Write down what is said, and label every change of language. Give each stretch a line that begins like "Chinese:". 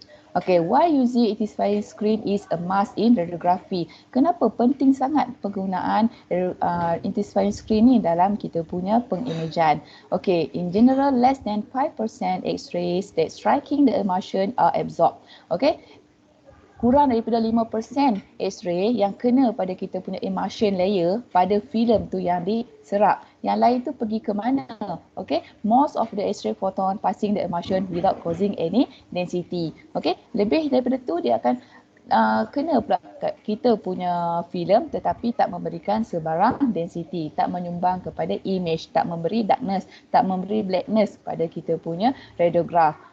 English: Okay, why using intensifying screen is a must in radiography?
Malay: Kenapa penting sangat penggunaan intensifying screen ni dalam kita punya pengimajan?
English: Okay, in general, less than 5% X-rays that striking the emulsion are absorbed.
Malay: Okay, kurang daripada 5% X-ray yang kena pada kita punya emulsion layer pada filem tu yang diserap. Yang lain tu pergi ke mana?
English: Okay, most of the X-ray photon passing the emulsion without causing any density.
Malay: Okay, lebih daripada tu dia akan kena pula kita punya filem tetapi tak memberikan sebarang density, tak menyumbang kepada image, tak memberi darkness, tak memberi blackness pada kita punya radiograph.